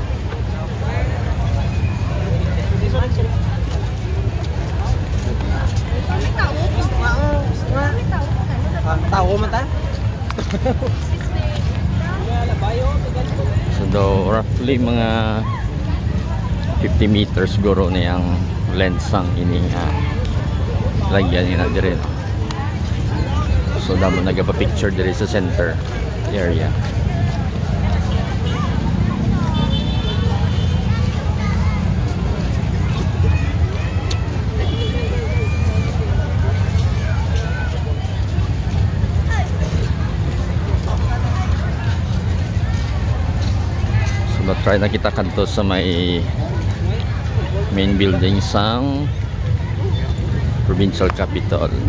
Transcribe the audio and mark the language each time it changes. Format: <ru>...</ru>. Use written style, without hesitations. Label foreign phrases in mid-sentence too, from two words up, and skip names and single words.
<hil>Tao man ta? So do roughly mga 50 meters siguro na yung length sang ini lagyan nila dire. So damo nagapa-picture dire sa</hil> <en>center area.</en> <hil>Try na kita kanto sa may</hil> <en>main building</en> <hil>sang Provincial Capitol.</hil>